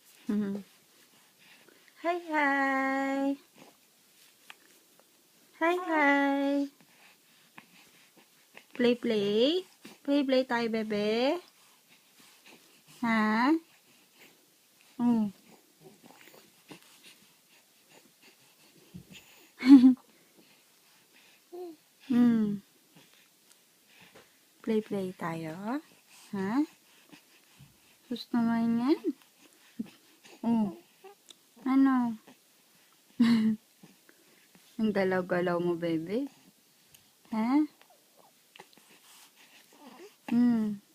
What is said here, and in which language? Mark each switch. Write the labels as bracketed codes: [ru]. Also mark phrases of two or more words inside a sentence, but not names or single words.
[en] Mhm. Hi, hi. Hi, hi. Play, play. Play, play [tl] tayo, bebe. Ha? Oh. Hmm. [en] Play, play [tl] tayo. Ha? Gusto naman yan? Oh. Ano? Ang galaw-galaw mo, bebe. Ha? Hmm.